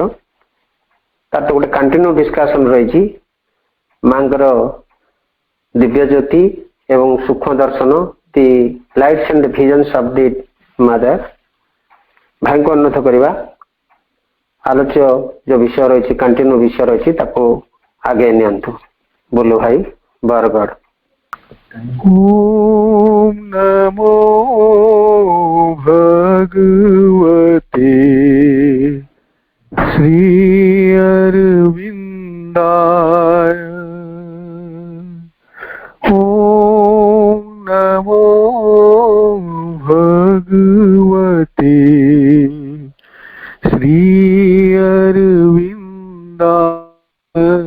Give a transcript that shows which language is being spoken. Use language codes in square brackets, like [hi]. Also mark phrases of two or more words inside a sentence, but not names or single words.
[or] ତାର ତ ଗୋଟେ [en] continue discussion [or] ରହିଛି ମାଙ୍କର ଦିବ୍ୟ ଜ୍ୟୋତି ଏବଂ ସୂକ୍ଷ୍ମ ଦର୍ଶନ, ଦି ଲାଇଟ୍ସ ଆଣ୍ଡ ଭିଜନ୍ସ ଅଫ୍ ଦି ମଦର। ଭାଇଙ୍କୁ ଅନୁରୋଧ କରିବା ଆଲୋଚ୍ୟ ଯୋଉ ବିଷୟ ରହିଛି, କଣ୍ଟିନ୍ୟୁ ବିଷୟ ରହିଛି, ତାକୁ ଆଗେଇ ନିଅନ୍ତୁ। ବୁଲୁ ଭାଇ ବରଗଡ଼। [sa] ओम नमो भगवते श्री अरविंदाय। ओम नमो भगवते श्री अरविंदाय।